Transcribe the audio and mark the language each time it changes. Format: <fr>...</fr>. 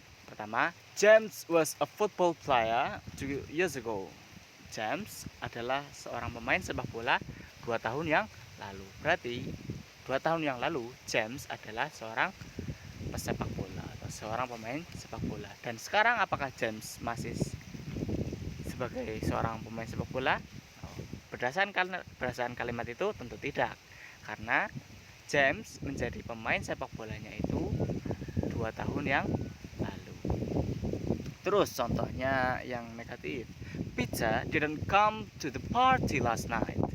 <id>Pertama,</id> <en>James was a football player 2 years ago.</en> <id>James adalah seorang pemain sepak bola 2 tahun yang lalu. Berarti 2 tahun yang lalu James adalah seorang pesepak bola atau seorang pemain sepak bola. Dan sekarang apakah James masih sebagai seorang pemain sepak bola? Berdasarkan kalimat itu tentu tidak. Karena James menjadi pemain sepak bolanya itu 2 tahun yang lalu. Terus contohnya yang negatif.</id> <en>Peter didn't come to the party last night.</en>